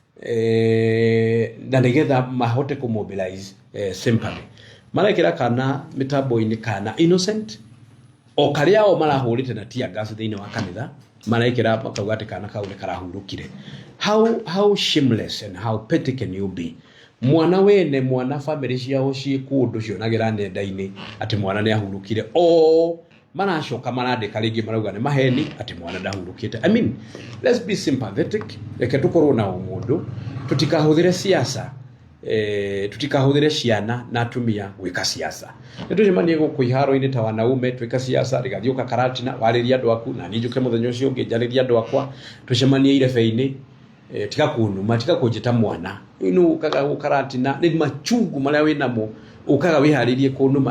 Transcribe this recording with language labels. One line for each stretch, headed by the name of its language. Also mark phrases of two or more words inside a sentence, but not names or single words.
Kikuyu: na nigetha mahote ku
English: mobilize sympathy
Kikuyu: marekera kana mitambo-ini kana innocent o karia o marahurite na tia gas thiini wa kanitha marekera makauga ati kana kau ni karahurukire
English: how shameless and how petty can you be
Kikuyu: mwana wene mwana family ciao ciikundu cionagira nenda-ini ati mwana ni ahurukire o maracoka marandika ringi marauga ni maheni ati mwana ndahurukite.
English: I mean, let's be sympathetic
Kikuyu: reke tukorwo na umundu tutikahuthire siasa tutikahuthire ciana na atumia gwika siasa nitucemanie guku iharo-ini ta wanaume twika siasa Rigathi uka karatina wariria andu aku na ninjuke muthenya ucio ungi njariria andu akwa tucemanie irebe-ini tika kunuma tika kunjita mwana inu ukaga ukaratina ni machungu maria winamo ukaga wiharirie kunuma